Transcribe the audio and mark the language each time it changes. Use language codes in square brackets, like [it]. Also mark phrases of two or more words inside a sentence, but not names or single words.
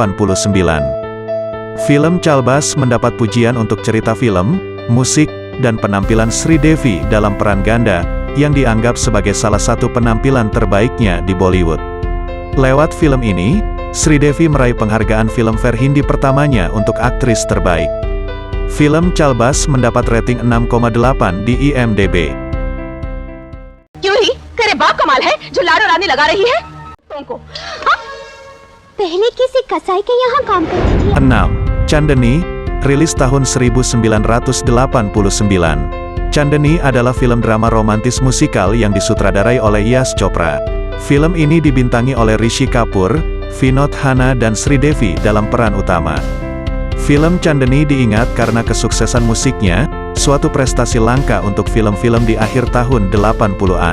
[id] Film Chalbaz mendapat pujian untuk cerita film, musik, dan penampilan Sri Devi dalam peran ganda, yang dianggap sebagai salah satu penampilan terbaiknya di Bollywood. Lewat film ini, Sri Devi meraih penghargaan Filmfare Hindi pertamanya untuk aktris terbaik. Film Chalbaz mendapat rating 6,8 di IMDb. [hi] क्यों ही तेरे बाप कमाल है जो लाड़ो रानी लगा रही है तुमको पहले किसी कसाई के यहाँ काम करती थी। [id] 6. Chandani, rilis tahun 1989. Chandani adalah film drama romantis musikal yang disutradarai oleh Yash Chopra. Film ini dibintangi oleh Rishi Kapoor, Vinod Khanna dan Sri Devi dalam peran utama. Film Chandani diingat karena kesuksesan musiknya, suatu prestasi langka untuk film-film di akhir tahun 80-an.